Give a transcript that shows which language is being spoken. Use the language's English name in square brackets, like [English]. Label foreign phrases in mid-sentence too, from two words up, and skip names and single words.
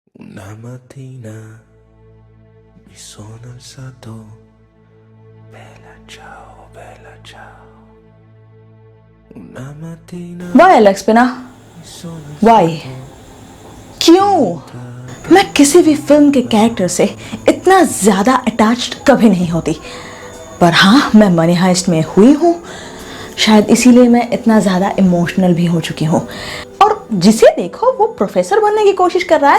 [Italian] Una mattina mi sono alzato, bella ciao, bella ciao. Una mattina [Hindi] वाई एलेक्स पिना [Italian] mi sono [Hindi] वाई क्यों मैं किसी भी फिल्म के कैरेक्टर से इतना ज्यादा अटैच्ड कभी नहीं होती, पर हाँ मैं मनी हाइस्ट में हुई हूँ। शायद इसीलिए मैं इतना ज्यादा इमोशनल भी हो चुकी हूँ। और जिसे देखो वो प्रोफेसर बनने की कोशिश कर रहा है।